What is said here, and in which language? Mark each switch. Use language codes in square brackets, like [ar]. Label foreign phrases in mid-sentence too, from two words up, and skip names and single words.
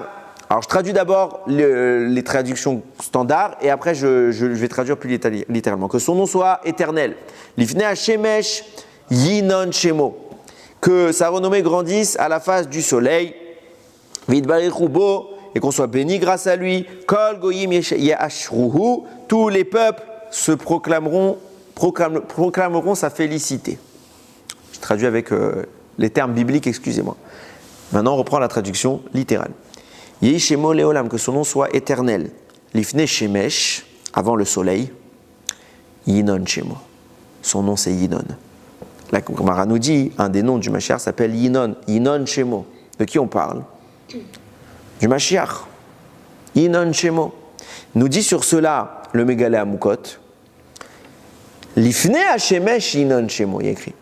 [fr] Alors je traduis d'abord les traductions standards et après je vais traduire plus littéralement. Que son nom soit éternel. [he] לפני השמש ינון שמו. [fr] Que sa renommée grandisse à la face du soleil. Et qu'on soit béni grâce à lui. [he] כל גוים יאשרוהו, [fr] tous les peuples se proclameront sa félicité. Je traduis avec les termes bibliques, excusez-moi. Maintenant, on reprend la traduction littérale. [he] יהי שמו לעולם, [fr] que son nom soit éternel. [he] לפני שמש, [fr] avant le soleil. [he] ינון שמו. [fr] Son nom c'est Yinon. La Gemara nous dit, un des noms du Mashiach s'appelle Yinon, [he] ינון שמו. [fr] De qui on parle? Du Mashiach. [he] ינון שמו. [fr] Nous dit sur cela le Mégalé Amukot, [he] לפני השמש ינון שמו, [fr] il y a écrit.